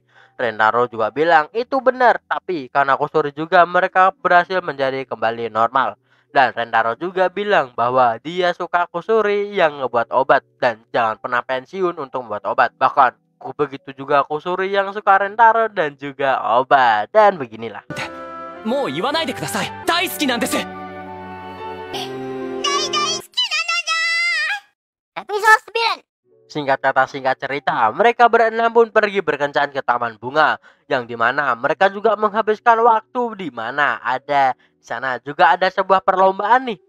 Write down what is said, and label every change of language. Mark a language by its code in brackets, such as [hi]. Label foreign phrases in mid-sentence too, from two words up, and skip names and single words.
[id] Rentaro juga bilang itu benar, tapi karena Kusuri juga mereka berhasil menjadi kembali normal. Dan Rentaro juga bilang bahwa dia suka Kusuri yang ngebuat obat dan jangan pernah pensiun untuk membuat obat. Bahkan begitu juga Kusuri yang suka Rentaro dan juga obat. Dan beginilah. [ja] もう言わないでください。大好きなんです。 [id] Episode 9. Singkat kata singkat cerita, mereka berenam pun pergi berkencan ke taman bunga, yang dimana mereka juga menghabiskan waktu di mana ada di sana juga ada sebuah perlombaan nih.